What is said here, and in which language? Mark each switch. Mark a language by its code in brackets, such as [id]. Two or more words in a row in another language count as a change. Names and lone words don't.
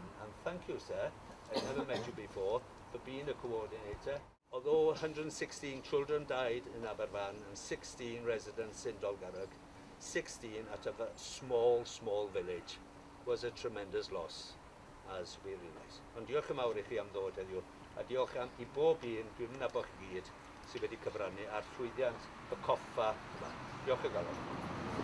[en] And thank you, sir. I've never met you before, for being a coordinator. Although 116 children died in Aberfan and 16 residents in Dolgarrog, 16 out of a small village was a tremendous loss, as we realise. [cy] Ond diolch yn mawr i chi am ddod heddiw, a diolch i bob un, dwi'n nabod chi gyd, sydd wedi cyfrannu ar llwyddiant y coffa yma. Diolch yn galon.